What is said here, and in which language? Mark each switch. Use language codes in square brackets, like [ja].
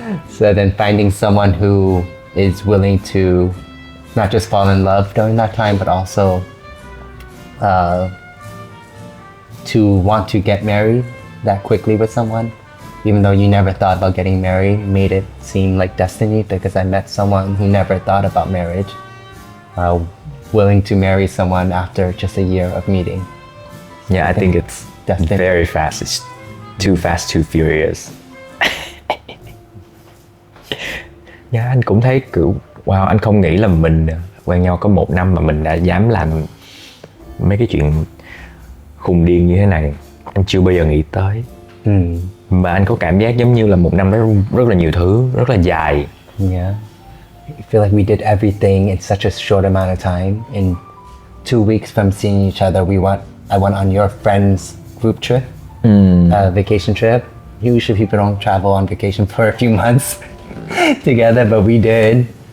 [en] So then finding someone who is willing to not just fall in love during that time, but also to want to get married that quickly with someone, even though you never thought about getting married, made it seem like destiny, because I met someone who never thought about marriage, willing to marry someone after just a year of meeting. Yeah, I think it's Destiny. very fast. It's too fast, too furious. [vi] Yeah, anh cũng thấy kiểu wow, anh không nghĩ là mình quen nhau có 1 năm mà mình đã dám làm mấy cái chuyện khùng điên như thế này. Anh chưa bao giờ nghĩ tới. Mà anh có cảm giác giống như là 1 năm đó rất là nhiều thứ, rất là dài. [en] Yeah. I feel like we did everything in such a short amount of time. In 2 weeks from seeing each other, I went on your friend's group trip, vacation trip. Usually people don't travel on vacation for a few months together, but we did.